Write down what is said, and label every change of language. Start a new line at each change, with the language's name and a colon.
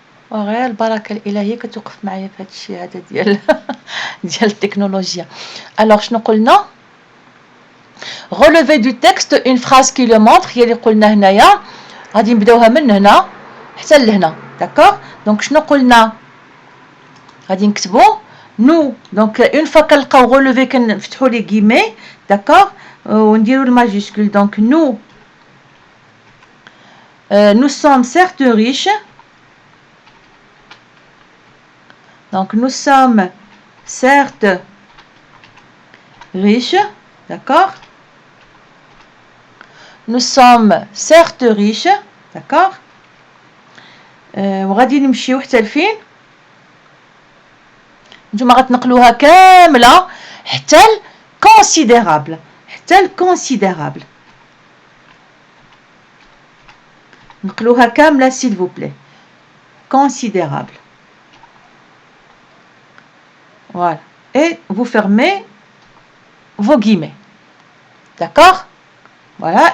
Arabic: وغير البركة الإلهية كتوقف معايا في هذا الشيء هذا ديال التكنولوجيا.
French: Alors شنو قلنا؟ relever du texte une phrase qui le montre هي اللي قلنا هنايا.
Arabic: غادي نبداوها من هنا حتى لهنا. داكوغ؟ دونك شنو قلنا؟ غادي نكتبو nous. Donc une fois كنلقاو relever كنفتحو لي guillemets. داكوغ؟ ونديرو الماجيسكول.
French: Donc nous sommes certes riches. Donc nous sommes certes riches. D'accord? Nous sommes certes riches. D'accord?
Arabic: وغادي نمشيو حتى لفين؟ نتوما غتنقلوها كامله حتى considérable. حتى considérable. نقلوها كامله s'il vous plaît. Considérable.
French: Voilà. Et vous fermez vos guillemets. D'accord? Voilà.